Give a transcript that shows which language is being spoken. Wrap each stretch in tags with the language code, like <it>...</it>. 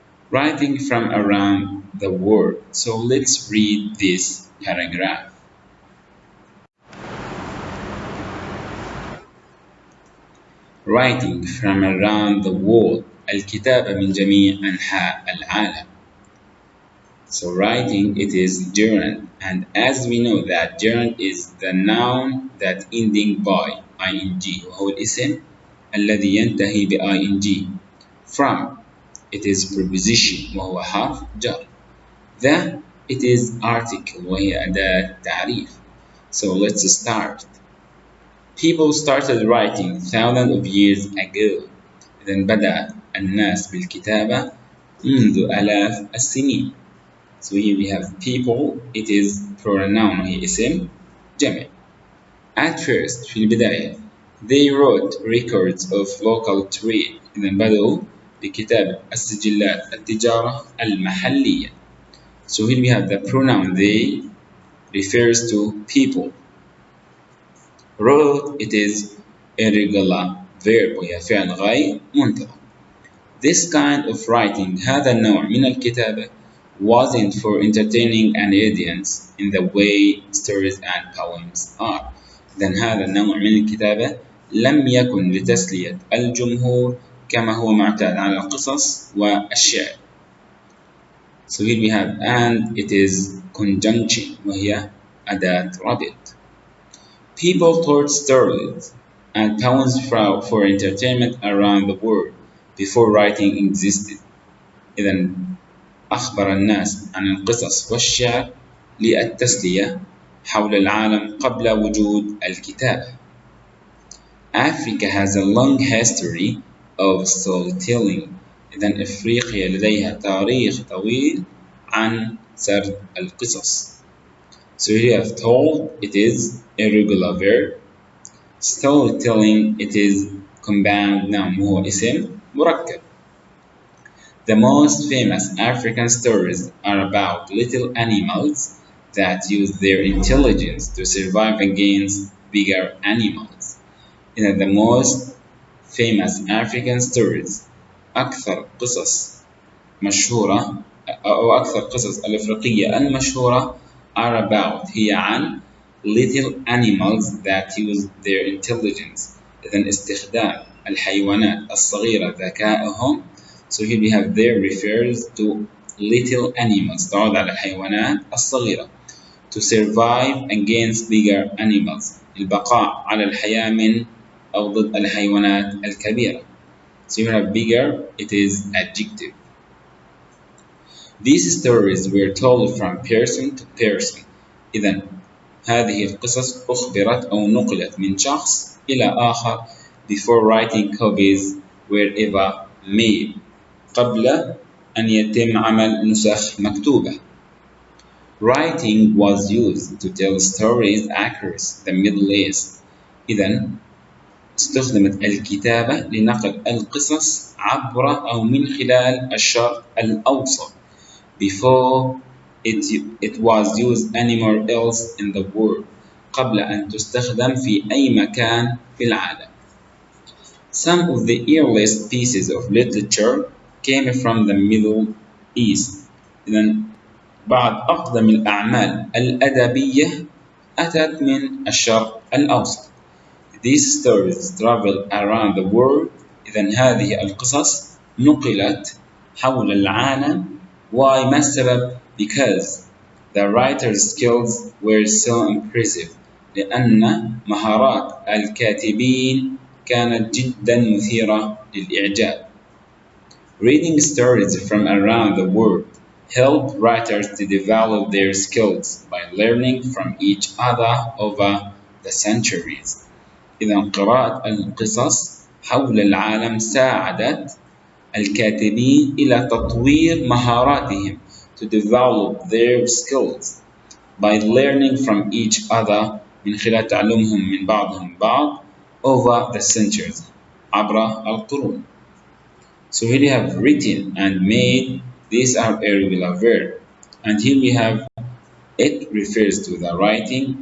<en>Writing from around the world. So let's read this paragraph. Writing from around the world.</en> <ar>الكتابة من جميع أنحاء العالم.</ar> <en>So writing, it is journal, and as we know that journal is the noun that ending by ing</en> <ar>وهو الاسم الذي ينتهي ب ing.</ar> <en>From, it is preposition</en> <ar>وهو حرف جر.</ar> <en>The, it is article</en> <ar>وهي أداة تعريف.</ar> <en>So let's start. People started writing thousands of years ago.</en> <ar>إذن بدأ الناس بالكتابة منذ آلاف السنين.</ar> <en>So here we have people, it is pronoun</en> <ar>وهي اسم جمع.</ar> <en>At first,</en> <ar>في البداية,</ar> <en>they wrote records of local trade.</en> <ar>إذن بدأوا بكتابة السجلات التجارة المحلية.</ar> <en>So here we have the pronoun they refers to people. Wrote, it is irregular verb</en> <ar>وهي فعل غير منتظم.</ar> <en>This kind of writing,</en> <ar>هذا النوع من الكتابة,</ar> <en>wasn't for entertaining an audience in the way stories and poems are.</en> <ar>إذن هذا النوع من الكتابة لم يكن لتسلية الجمهور كما هو معتاد على القصص والشعر.</ar> <en>So here we have and, it is conjunction</en> <ar>وهي أداة رابط.</ar> <en>People told stories and poems for entertainment around the world before writing existed.</en> <ar>إذن أخبر الناس عن القصص والشعر للتسلية حول العالم قبل وجود الكتابة.</ar> <en>Africa has a long history of storytelling.</en> <ar>إذن أفريقيا لديها تاريخ طويل عن سرد القصص.</ar> <en>So here you have told, it is irregular verb. Storytelling, it is compound noun</en> <ar>وهو اسم مركب.</ar> <en>The most famous African stories are about little animals that use their intelligence to survive against bigger animals. The most famous African stories,</en> <ar>أكثر قصص مشهورة أو أكثر قصص الأفريقية المشهورة</ar> <en>are about,</en> <ar>هي عن</ar> <en>little animals that use their intelligence.</en> <ar>إذن استخدام الحيوانات الصغيرة ذكائهم.</ar> <en>So here we have there refers to little animals,</en> <ar>تعود على الحيوانات الصغيرة.</ar> <en>To survive against bigger animals,</en> <ar>البقاء على الحياة من أو ضد الحيوانات الكبيرة.</ar> <en>So you have bigger, it is adjective. These stories were told from person to person.</en> <ar>إذن هذه القصص أخبرت أو نقلت من شخص إلى آخر</ar> <en>before writing copies were ever made.</en> <ar>قبل أن يتم عمل نسخ مكتوبة.</ar> <en>Writing was used to tell stories across the Middle East.</en> <ar>إذن استخدمت الكتابة لنقل القصص عبر أو من خلال الشرق الأوسط.</ar> <en>Before it was used anywhere else in the world.</en> <ar>قبل أن تستخدم في أي مكان في العالم.</ar> <en>Some of the earliest pieces of literature came from the Middle East.</en> <ar>إذن بعض أقدم الأعمال الأدبية أتت من الشرق الأوسط.</ar> <en>These stories traveled around the world.</en> <ar>إذن هذه القصص نقلت حول العالم.</ar> <en>Why?</en> <ar>ما السبب?</ar> <en>Because the writer's skills were so impressive.</en> <ar>لأن مهارات الكاتبين كانت جدا مثيرة للإعجاب.</ar> <en>Reading stories from around the world helped writers to develop their skills by learning from each other over the centuries.</en> <ar>إذا قراءة القصص حول العالم ساعدت الكاتبين إلى تطوير مهاراتهم</ar> <en>to develop their skills by learning from each other</en> <ar>من خلال تعلمهم من بعضهم بعض</ar> <en>over the centuries</en> <ar>عبر القرون.</ar> <en>So here we have written and made. These are irregular verb. And here we have it refers to the writing.</en>